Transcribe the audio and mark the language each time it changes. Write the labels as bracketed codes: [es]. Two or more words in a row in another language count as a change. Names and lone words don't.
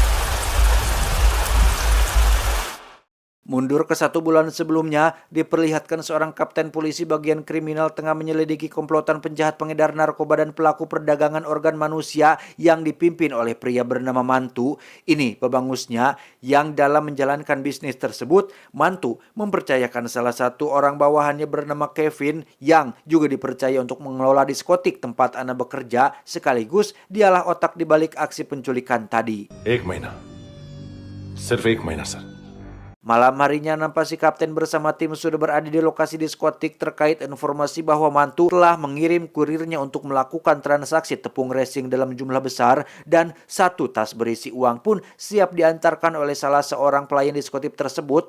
[id] Mundur ke 1 bulan sebelumnya, diperlihatkan seorang kapten polisi bagian kriminal tengah menyelidiki komplotan penjahat pengedar narkoba dan pelaku perdagangan organ manusia yang dipimpin oleh pria bernama Mantu. Ini pebangusnya, yang dalam menjalankan bisnis tersebut, Mantu mempercayakan salah satu orang bawahannya bernama Kevin yang juga dipercaya untuk mengelola diskotik tempat Ana bekerja, sekaligus dialah otak dibalik aksi penculikan tadi. [hi] एक महीना सिर्फ एक महीना सर. [id] Malam harinya nampak si kapten bersama tim sudah berada di lokasi diskotik terkait informasi bahwa Mantu telah mengirim kurirnya untuk melakukan transaksi tepung racing dalam jumlah besar, dan satu tas berisi uang pun siap diantarkan oleh salah seorang pelayan diskotik tersebut.